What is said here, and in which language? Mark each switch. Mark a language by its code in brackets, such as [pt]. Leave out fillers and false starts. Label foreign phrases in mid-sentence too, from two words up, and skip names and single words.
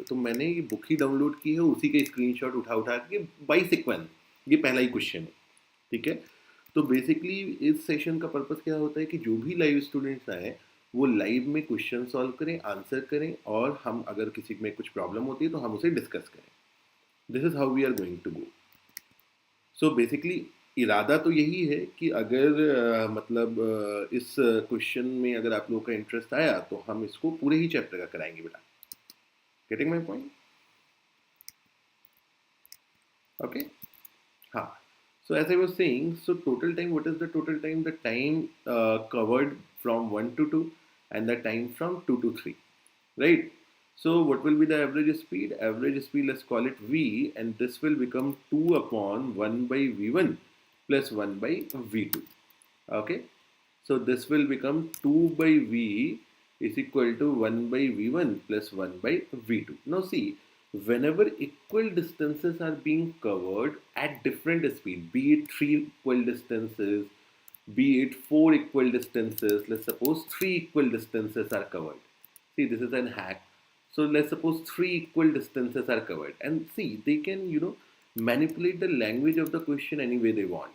[hi] तो मैंने ये बुक ही डाउनलोड की है, उसी के स्क्रीनशॉट उठा उठा के [en] by sequence, [hi] ये पहला ही क्वेश्चन है, ठीक है। तो बेसिकली इस सेशन का पर्पस क्या होता है कि जो भी [en] live students [hi] आए वो लाइव में क्वेश्चन सॉल्व करें, आंसर करें, और हम अगर किसी में कुछ प्रॉब्लम होती है तो हम उसे डिस्कस करें। [en] this is how we are going to go. so basically [hi] इरादा तो यही है कि अगर मतलब इस क्वेश्चन में अगर आप लोगों का इंटरेस्ट आया तो हम इसको पूरे ही चैप्टर का कराएंगे बेटा। [en] getting my point? okay, हाँ. So as I was saying, so total time, what is the total time? The time covered from 1 to 2 and the time from 2 to 3, right? So what will be the average speed? Average speed, let's call it V, and this will become 2 upon 1 by V1 plus 1 by V2. Okay, so this will become 2 by V is equal to 1 by V1 plus 1 by V2. Now see, whenever equal distances are being covered at different speed, be it 3 equal distances, be it 4 equal distances, let's suppose 3 equal distances are covered. See, this is an hack. So let's suppose 3 equal distances are covered, and see, they can, manipulate the language of the question any way they want.